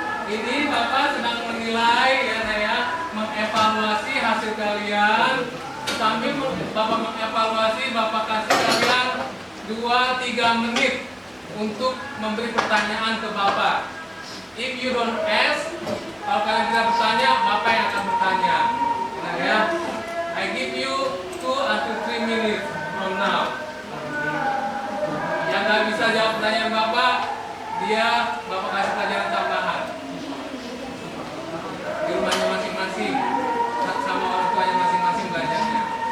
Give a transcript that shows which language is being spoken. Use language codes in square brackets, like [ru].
[id] Ini Bapak sedang menilai ya, mengevaluasi hasil kalian. Sambil Bapak mengevaluasi, Bapak kasih kalian 2-3 menit untuk memberi pertanyaan ke Bapak. [en] If you don't ask, [id] kalau kalian tidak bertanya, Bapak yang akan bertanya. [en] Nah ya, I give you 2-3 minutes from now. [id] Yang nggak bisa jawab pertanyaan Bapak, Bapak kasih pelajaran tambahan di rumahnya masing-masing, sama orang tuanya masing-masing belajarnya.